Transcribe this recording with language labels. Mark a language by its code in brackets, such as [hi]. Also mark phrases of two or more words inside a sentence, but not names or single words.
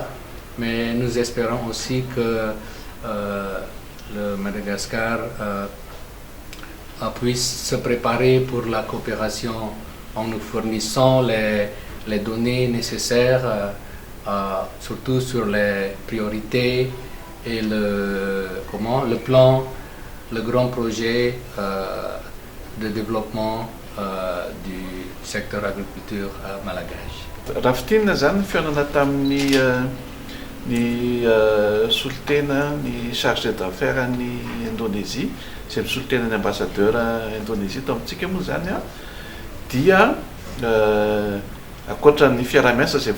[fr] Mais nous espérons aussi que le Madagascar puisse se préparer pour la coopération en nous fournissant les données nécessaires, surtout sur les priorités et le grand projet de développement du secteur agriculture malgache. [mg] Rafitina zany fihaonana tamin'ny solitena ny [fr] chargé d'affaires [mg] ny Indonésie, izay misolitena ny ambassadeur Indonésie tao amintsika moa zany a, dia akoatra ny fiaramiasa izay